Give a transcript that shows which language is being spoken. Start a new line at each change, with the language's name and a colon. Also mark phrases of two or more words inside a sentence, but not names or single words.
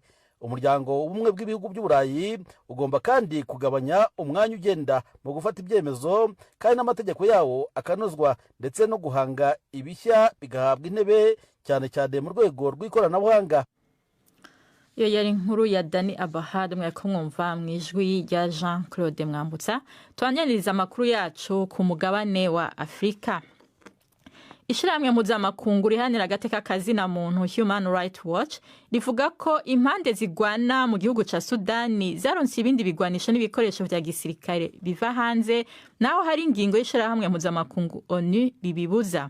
Kinyarwanda: Umuryango w'ubumwe bw'ibihugu by'Uburayi ugomba kandi kugabanya umwanya ugenda mu gufata ibyemezo, kandi n'amategeko yawo akanozwa, ndetse no guhanga ibishya bigahabwa intebe, cyane cyane mu rwego rw'ikoranabuhanga. Iyo yari inkuru ya Dani Abahad mwako mwumva mu ijwi rya Jean Claude Mwambutsa.
Rundi: Tuanyaniriza amakuru yacu ku mugabane wa Afrika. Ishirahamwe mpuzamakungu rihanira agateka kazina muntu Human Rights Watch rivuga ko impande zigwana mu gihugu ca Sudani zaronse ibindi bigwanisho n'ibikoresho vya gisirikare biva hanze, naho hari ingingo y'ishirahamwe mpuzamakungu ONU bibibuza.